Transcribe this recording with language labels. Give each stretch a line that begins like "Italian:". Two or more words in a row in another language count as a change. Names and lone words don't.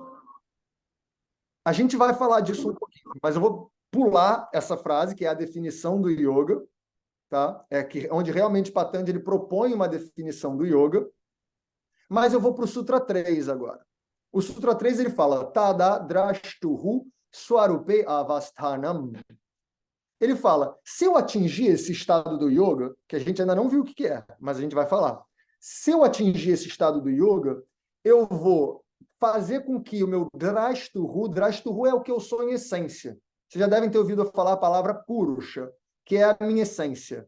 Portuguese: A gente vai falar disso um pouquinho, mas eu vou pular essa frase, que é a definição do yoga, tá? Onde realmente Patanjali propõe uma definição do yoga, mas eu vou para o Sutra 3 agora. O Sutra 3 ele fala,
Sanskrit: Tada drashtuhu swarupe avasthanam.
Portuguese: Ele fala, se eu atingir esse estado do yoga, que a gente ainda não viu o que é, mas a gente vai falar, se eu atingir esse estado do yoga, eu vou fazer com que o meu drashtuhu é o que eu sou em essência. Vocês já devem ter ouvido falar a palavra purusha, que é a minha essência.